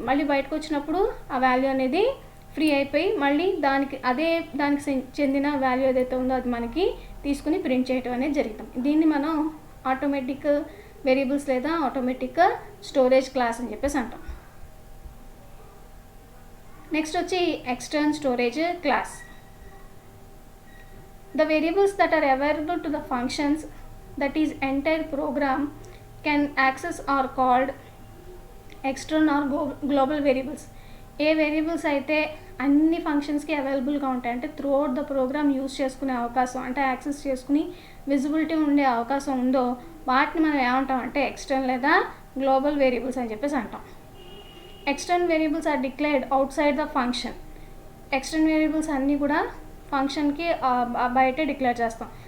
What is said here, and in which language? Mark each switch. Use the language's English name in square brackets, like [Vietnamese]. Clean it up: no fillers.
[Telugu] మళ్ళీ బయటకు వచ్చినప్పుడు ఆ వాల్యూ అనేది ఫ్రీ అయిపోయి మళ్ళీ దానికి చెందిన వాల్యూ ఏదైతే ఉందో అది మనకి తీసుకుని ప్రింట్ చేయడం అనేది జరుగుతుంది. దీన్ని మనం ఆటోమేటిక్ వేరియబుల్స్ లేదా ఆటోమేటిక్ స్టోరేజ్ క్లాస్ అని చెప్పేసి అంటాం. నెక్స్ట్ వచ్చి external storage class. [English] The variables that are available to the functions, that is entire program, can access are called external or global variables. [Telugu] ఏ variables అయితే అన్ని ఫంక్షన్స్కి అవైలబుల్గా ఉంటాయి, అంటే through out the programme use చేసుకునే అవకాశం, అంటే యాక్సెస్ చేసుకుని విజిబిలిటీ ఉండే అవకాశం ఉందో వాటిని మనం ఏమంటాం అంటే ఎక్స్టర్నల్ లేదా గ్లోబల్ వేరియబుల్స్ అని చెప్పేసి అంటాం. [English] External variables are declared outside the function. [Telugu] External variables అన్నీ కూడా ఫంక్షన్కి బయటే డిక్లేర్ చేస్తాం.